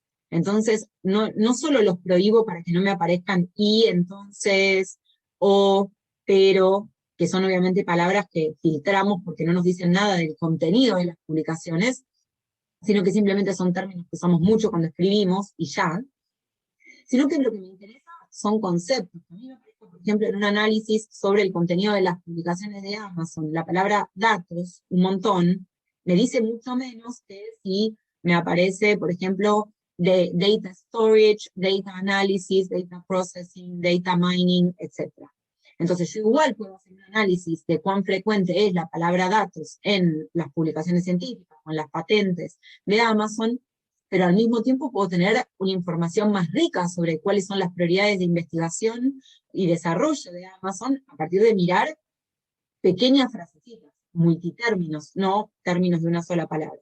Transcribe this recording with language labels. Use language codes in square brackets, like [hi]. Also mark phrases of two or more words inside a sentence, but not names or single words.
[es] Entonces, no solo los prohíbo para que no me aparezcan y, entonces, o, pero, que son obviamente palabras que filtramos porque no nos dicen nada del contenido de las publicaciones, sino que simplemente son términos que usamos mucho cuando escribimos y ya, sino que lo que me interesa son conceptos. A mí me parece, por ejemplo, en un análisis sobre el contenido de las publicaciones de Amazon, la palabra datos, un montón, me dice mucho menos que si me aparece, por ejemplo, de [en] data storage, data analysis, data processing, data mining, [es] etc. Entonces yo igual puedo hacer un análisis de cuán frecuente es la palabra datos en las publicaciones científicas, o en las patentes de Amazon, pero al mismo tiempo puedo tener una información más rica sobre cuáles son las prioridades de investigación y desarrollo de Amazon a partir de mirar pequeñas frasecitas, multitérminos, no términos de una sola palabra.